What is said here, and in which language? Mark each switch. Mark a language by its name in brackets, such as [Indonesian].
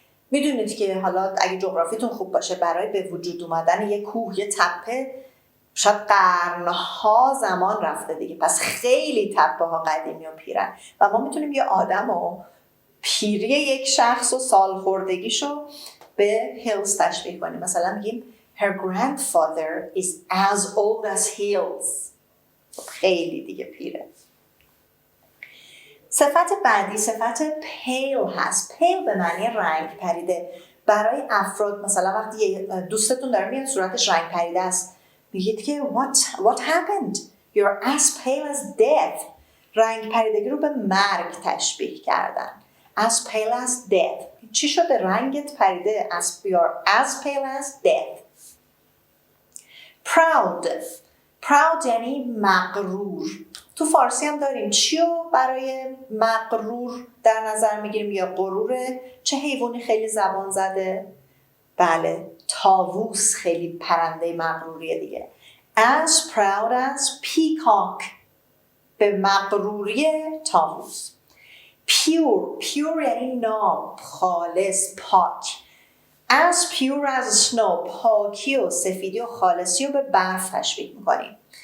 [Persian] میدونید که حالا اگه جغرافیتون خوب باشه برای به وجود اومدن یک کوه، یک تپه شاید قرنها زمان رفته دیگه، پس خیلی تپه ها قدیمی و پیرن و ما میتونیم یه آدم و پیری یک شخص و سالخوردگیشو به hills تشبیه کنیم. مثلا میگیم [English] her grandfather is as old as hills. [Persian] خیلی دیگه پیره. صفت بعدی صفت pale هست. pale به معنی رنگ پریده. برای افراد مثلا وقتی دوستتون داره میاد صورتش رنگ پریده است میگید که [English] what happened? You're as pale as death. [Persian] رنگ پریدگی رو به مرگ تشبیه کردن. [English] As pale as death. [Persian] چی شده رنگت پریده؟ [English] You're as pale as death. [Persian] proud یعنی مغرور. تو فارسی هم داریم. چیو برای مغرور در نظر میگیریم یا غروره؟ چه حیوانی خیلی زبان زده؟ بله طاووس خیلی پرنده مغروریه دیگه. [English] As proud as peacock [Persian] به مغروری طاووس. pure یعنی ناب، خالص، پاک. [English] As pure as snow [Persian] پاکی و سفیدی و خالصی رو به برف تشبیه میکنیم.